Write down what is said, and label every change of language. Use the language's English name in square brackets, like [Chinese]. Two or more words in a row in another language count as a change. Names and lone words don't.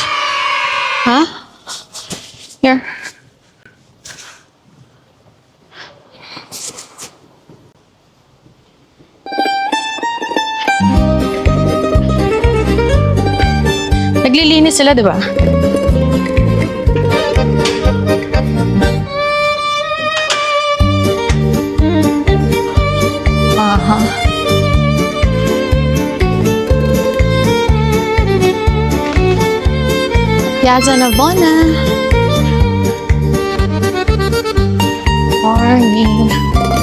[Filipino] Ha? Here. Naglilinis sila, di ba? Aha. Piazza Navona. Morning.